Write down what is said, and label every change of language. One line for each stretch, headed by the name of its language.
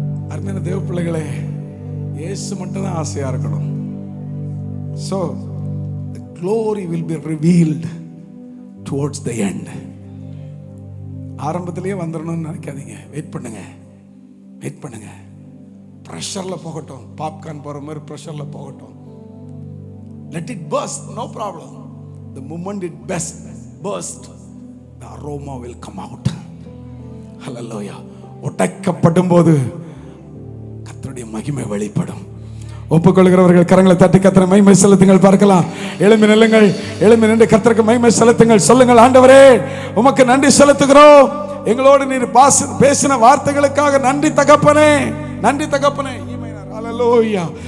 Tamil: அருமையான தேவ பிள்ளைகளே, இயேசு மட்டும் தான் ஆசையா இருக்கணும்.
English: So the glory will be revealed towards the end.
Tamil: ஆரம்பத்திலேயே வந்துடணும்னு நினைக்காதீங்க. வெயிட் பண்ணுங்க, வெயிட் பண்ணுங்க. ப்ரெஷர்ல போகட்டும், பாப்கார்ன் போற மாதிரி ப்ரெஷர்ல போகட்டும்.
English: Let it burst, no problem. The moment it burst, the aroma will come out. Hallelujah.
Tamil: உடைக்கப்படும் போது கர்த்தருடைய மகிமை வெளிப்படும். ஒப்புக்கொள்கிறவர்கள் கரங்களை தட்டி கர்த்தரை மகிமை செலுத்துங்கள் பார்க்கலாம். எழும்பி நில்லுங்கள், எழும்பி நின்று கர்த்தருக்கு மகிமை செலுத்துங்கள். சொல்லுங்கள், ஆண்டவரே உமக்கு நன்றி செலுத்துகிறோம், எங்களோடு நீர் பேசின வார்த்தைகளுக்காக நன்றி தகப்பனே, நன்றி தகப்பனே. ஹல்லேலூயா.